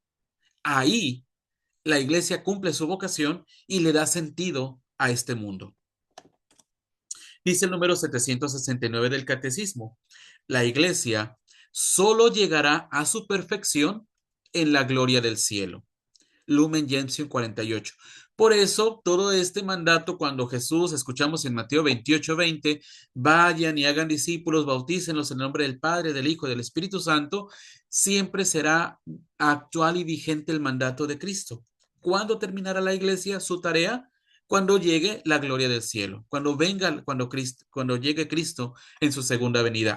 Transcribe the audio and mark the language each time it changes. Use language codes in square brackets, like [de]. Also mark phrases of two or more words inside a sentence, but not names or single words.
[es] Ahí la iglesia cumple su vocación y le da sentido a este mundo. Dice el número 769 del Catecismo, la iglesia solo llegará a su perfección en la gloria del cielo. Lumen Gentium 48. Por eso, todo este mandato, cuando Jesús, escuchamos en Mateo 28:20, vayan y hagan discípulos, bautícenlos en el nombre del Padre, del Hijo y del Espíritu Santo, siempre será actual y vigente el mandato de Cristo. ¿Cuándo terminará la iglesia su tarea? Cuando llegue la gloria del cielo, cuando venga, cuando llegue Cristo en su segunda venida.